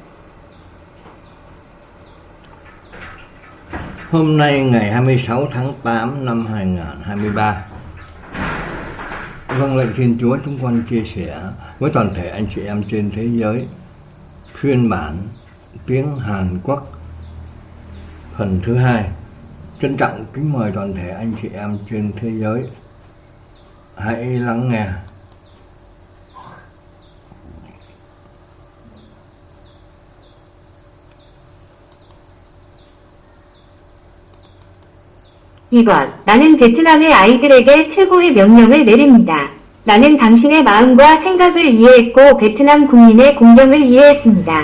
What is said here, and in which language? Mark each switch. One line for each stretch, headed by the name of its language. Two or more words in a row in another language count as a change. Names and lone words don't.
Vietnamese: Hôm nay ngày 26 tháng 8 năm 2023, vâng lệnh Thiên Chúa, chúng con chia sẻ với toàn thể anh chị em trên thế giới phiên bản tiếng Hàn Quốc phần thứ 2. Trân trọng kính mời toàn thể anh chị em trên thế giới hãy lắng nghe.
Korean: 이것, 나는 베트남의 아이들에게 최고의 명령을 내립니다. 나는 당신의 마음과 생각을 이해했고 베트남 국민의 공경을 이해했습니다.